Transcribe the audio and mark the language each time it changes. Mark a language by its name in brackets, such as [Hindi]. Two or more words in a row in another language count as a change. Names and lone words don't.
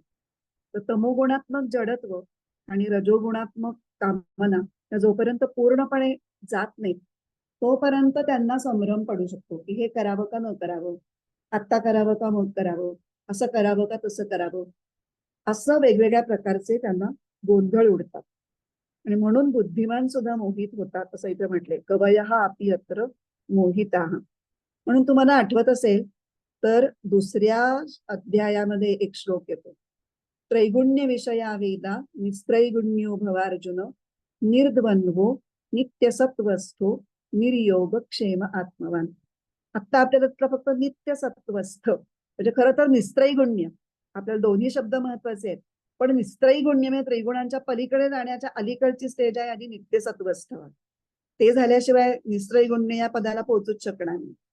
[Marathi] तर तमोगुणात्मक जडत्व आणि रजोगुणात्मक कामना जोपर्यंत पूर्णपणे जात नाही तोपर्यंत त्यांना संभ्रम पडू शकतो की हे करावं का न करावं, आत्ता करावं का मग करावं, असं करावं का तसं करावं, असं वेगवेगळ्या प्रकारचे त्यांना गोंधळ उडतात. आणि म्हणून बुद्धिमान सुद्धा मोहित होतात असं इथे म्हटले, [Sanskrit] कवयः अपि अत्र मोहिताः. [Marathi] म्हणून तुम्हाला आठवत असेल तर दुसऱ्या अध्यायामध्ये एक श्लोक येतो, [Sanskrit] त्रैगुण्य विषया वेदा निस्त्रैगुण्यो भवार्जुन निर्द्वंद्वो नित्यसत्वस्थो निर्योगक्षेम आत्मवान. [Marathi] आता आपल्याला फक्त नित्यसत्वस्थ म्हणजे खरं तर निस्त्रैगुण्य, आपल्याला दोन्ही शब्द महत्वाचे आहेत. पण निस्त्रयी गुण्य म्हणजे त्रिगुणांच्या पलीकडे जाण्याच्या अलीकडची स्टेज आहे आधी नित्यसत्वस्थ. ते झाल्याशिवाय निस्त्रयी गुण्य या पदाला पोहोचूच शकणार नाही.